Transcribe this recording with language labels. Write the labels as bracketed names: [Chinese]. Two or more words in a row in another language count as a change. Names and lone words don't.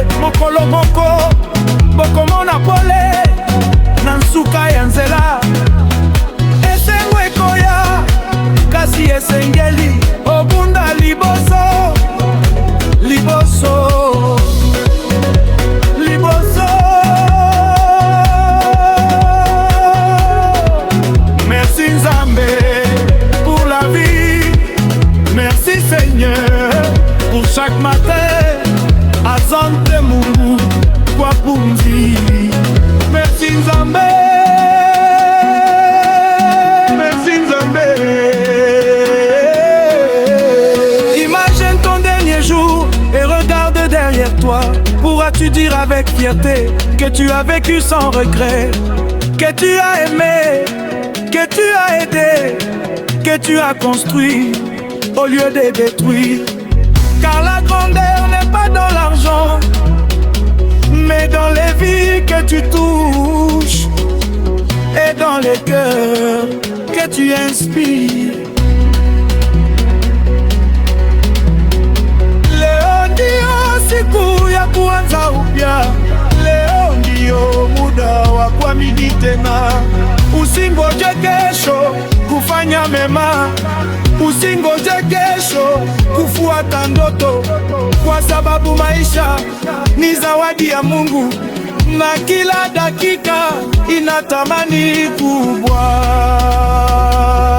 [Lingala] Mokolo moko bokomona pole na nsuka ya nzela, esengo ekoya kasi esengeli obunda liboso, liboso. [French] Chaque matin, [Swahili] asante Mungu kwa pumzi. [French] Merci Nzambe, merci Nzambe. Imagine ton dernier jour et regarde derrière toi. Pourras-tu dire avec fierté que tu as vécu sans regret, que tu as aimé, que tu as aidé, que tu as construit au lieu de détruire? Car la grandeur n'est pas dans l'argent, mais dans les vies que tu touches et dans les cœurs. toi tu inspires. [Swahili] Leo ndio siku ya kuanza upya, leo ndio muda wa kuamini tena. Usingoje kesho kufanya mema, usingoje kesho kufuata ndoto, kwa sababu maisha ni zawadi ya Mungu na kila dakika ina thamani kubwa.